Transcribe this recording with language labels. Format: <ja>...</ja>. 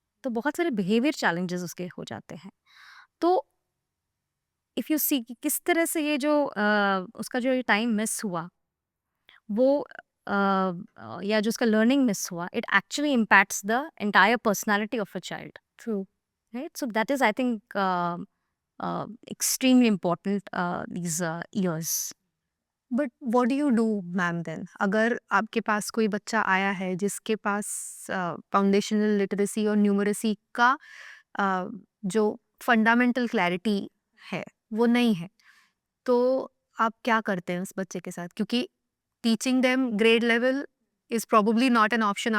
<hi>तो बहुत सारे बिहेवियर चैलेंजेस उसके हो जाते हैं। तो इफ़ यू सी कि किस तरह से ये जो उसका जो टाइम मिस हुआ वो या जो उसका लर्निंग मिस हुआ,</hi> <en>It actually impacts the entire personality of a child.</en> <hi>True.</hi> <en>Right, so that is I think extremely important these years. But what do you do ma'am then?</en> <hi>अगर आपके पास कोई बच्चा आया है जिसके पास फाउंडेशनल लिटरेसी और numeracy का जो फंडामेंटल क्लैरिटी है वो नहीं है, तो आप क्या करते हैं उस बच्चे के साथ?</hi> <en>क्योंकि teaching them grade level is probably not an option.</en>